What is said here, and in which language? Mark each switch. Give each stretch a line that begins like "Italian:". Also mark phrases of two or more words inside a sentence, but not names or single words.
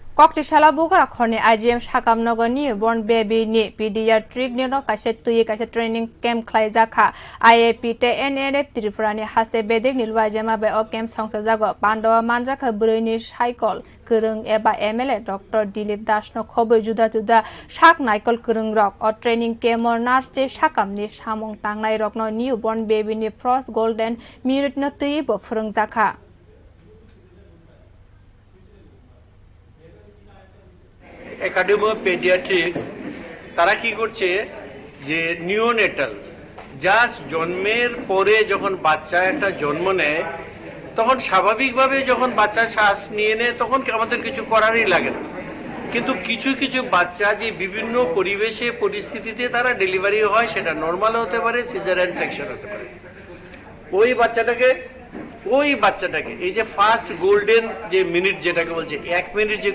Kok Borok: Kokti salo bugrakhor ni IGM sakham nogo newborn bwrwi-ni Paediatric ni kaisa twiwi kaisa
English: training camp
Kok Borok: khwlaijak IAP te NNF Tripura ni haste bedekni luajimung bai o camp songsajago Pandao manjak bwrwi-ni saikol kwrwng eba MLA Dr Dilip no khobwi juda saknaikol kwrwngrog o
English: training camp
Kok Borok: nurse te sakham ni samung tangnai rogno
English: newborn baby
Kok Borok: ni
English: first golden minute
Kok Borok: no twiwi bo phwrwngjak
Bangla: Academy of Paediatrics তারা কি করছে যে
English: neonatal just
Bangla: জন্মের পরে যখন বাচ্চা একটা জন্ম নেয় তখন স্বাভাবিকভাবে যখন বাচ্চা শ্বাস নিয়ে নেয় তখন আমাদের কিছু করারই লাগে না কিন্তু কিছু কিছু বাচ্চা যে বিভিন্ন পরিবেশে পরিস্থিতিতে তারা ডেলিভারি হয় সেটা নরমাল হতে পারে
English: caesarean section
Bangla: হতে পারে ওই বাচ্চাটাকে এই যে
English: first golden
Bangla: যে মিনিট যেটাকে বলছে 1 মিনিট যে